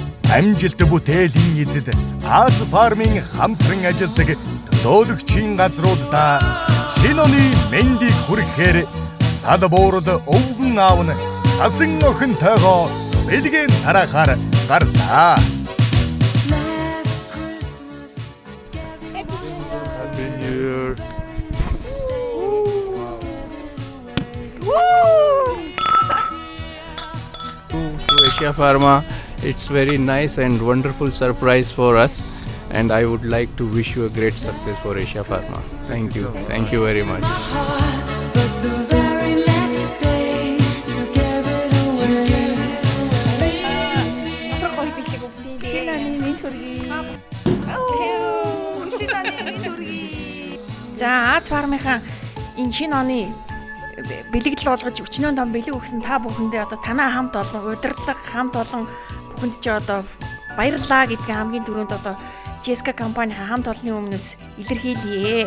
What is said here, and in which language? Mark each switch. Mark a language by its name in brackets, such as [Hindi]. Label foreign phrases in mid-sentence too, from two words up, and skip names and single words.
[Mongolian] амжилт бүтээлийн эзэд Аз фармын хамтран ажилладаг төлөөлөгчийн газруудаа шинэ оны мэндийг хүрэхээр салбуурд өвгөн аавна сасан охинтойгоо бэлгийн тарахаар гарлаа. [English] Happy New Year. To Asia Pharma, it's very nice and wonderful surprise for us, and I would like to wish you a great success for Asia Pharma. Thank you very much. [Mongolian] За Аз фармынхаа энэ шинэ оны бэлэгдэл болгож өчнөө том бэлэг өгсөн та бүхэндээ одоо танаа хамт олон удирдлага хамт олон бүхэнд ч одоо баярлалаа гэдгийг хамгийн түрүүнд одоо Jessica компанийн хамт олонны өмнөөс илэрхийлье.